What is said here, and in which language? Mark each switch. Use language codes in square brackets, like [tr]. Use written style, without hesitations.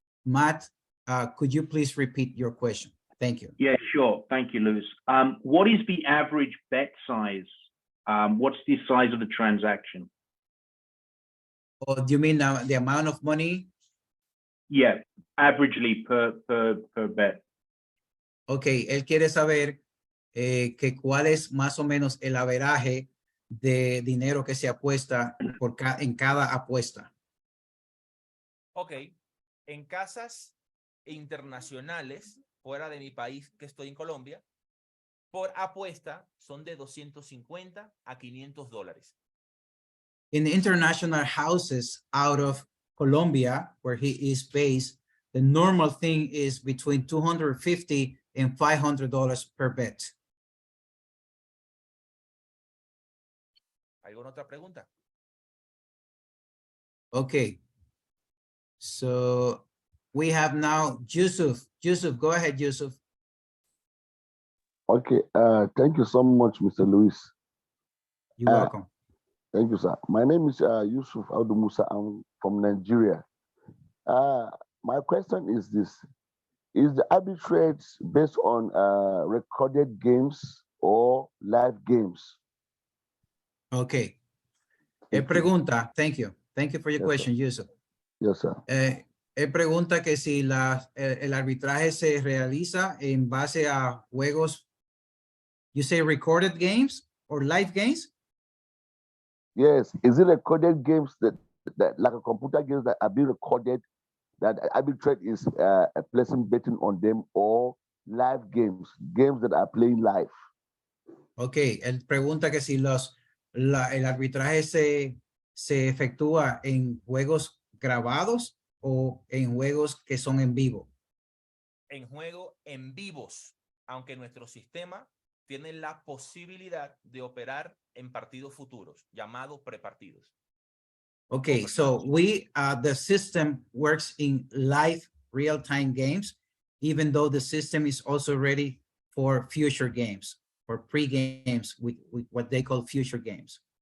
[en] Matt, could you please repeat your question? Thank you. Yeah, sure. Thank you, Luis. What is the average bet size? What's the size of the transaction? Or do you mean the amount of money? Yeah, averagely per bet. [es] Okay, él quiere saber que cuál es más o menos el averaje de dinero que se apuesta en cada apuesta. Ok, En casas internacionales, fuera de mi país, que estoy en Colombia, por apuesta son de $250 a $500. [en] In international houses out of Colombia, where he is based, the normal thing is between $250 and $500 per bet. [es] ¿Alguna otra pregunta? [en] Okay. So we have now Yusuf. Yusuf, go ahead, Yusuf. Okay, thank you so much, Mr. Luis. You're welcome. Thank you, sir. My name is Yusuf Audu Musa. I'm from Nigeria. My question is this. Is the arbitrage based on recorded games or live games? Okay. Pregunta, thank you. Thank you for your Yes, question, Yusuf. Yes, sir. [es] Él pregunta que si el arbitraje se realiza en base a juegos, [en] you say recorded games or live games? Yes, is it recorded games that like a computer games that are being recorded, that arbitrage is placing betting on them, or live games that are playing live? [es] Okay, él pregunta que si el arbitraje se efectúa en juegos grabados o en juegos que son en vivo. En juego en vivos, aunque nuestro sistema tiene la posibilidad de operar en partidos futuros, llamados prepartidos. [en] Okay, so the system works in live real-time games, even though the system is also ready for future games, or pre-games, what they call future games.